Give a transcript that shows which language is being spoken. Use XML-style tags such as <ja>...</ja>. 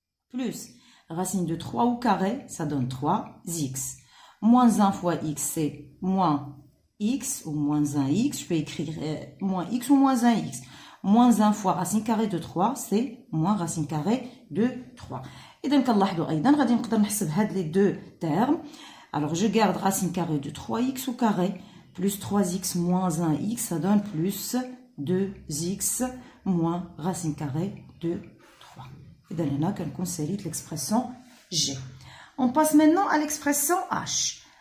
<fr>Plus racine de 3 au carré, ça donne 3x. Moins 1 fois x, c'est moins x ou moins 1x. Je peux écrire moins x ou moins 1x. Moins 1 fois racine carrée de 3, c'est moins racine carrée de 3. Et donc,</fr> <ar>كنلاحظوا أيضا غادي نقدر نحسب هاد</ar> <fr>les deux termes. Alors, je garde racine carrée de 3x au carré plus 3x moins 1x, ça donne plus 2x moins racine carrée de 3. Et donc, on a l'expression G. On passe maintenant à l'expression H.</fr>